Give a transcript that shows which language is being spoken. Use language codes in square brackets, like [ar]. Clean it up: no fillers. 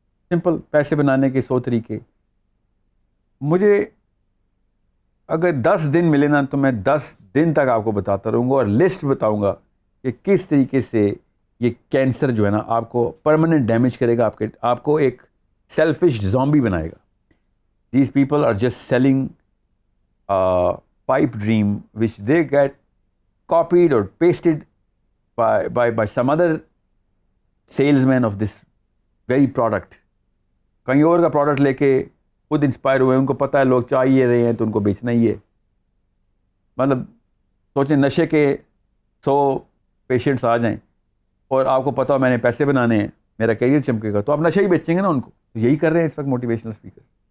[ur] Simple, پیسے بنانے کے 100 طریقے. مجھے اگر 10 دن ملے نا تو میں 10 دن تک آپ کو بتاتا رہوں گا اور لسٹ بتاؤں گا کہ کس طریقے سے یہ کینسر جو ہے نا آپ کو پرماننٹ ڈیمیج کرے گا, آپ کو ایک سیلفش زومبی بنائے گا. [en] These people are just selling pipe dream which they get copied or pasted by some other salesman of this very product. [ur] کہیں اور کا پروڈکٹ لے کے خود انسپائر ہوئے, ان کو پتہ ہے لوگ چاہیے رہے ہیں تو ان کو بیچنا ہی ہے. مطلب سوچیں نشے کے 100 پیشنٹس آ جائیں اور آپ کو پتہ ہو میں نے پیسے بنانے ہیں, میرا کیریئر چمکے گا. تو آپ نشہ ہی بیچیں گے نا ان کو. یہی کر رہے ہیں اس وقت موٹیویشنل اسپیکر.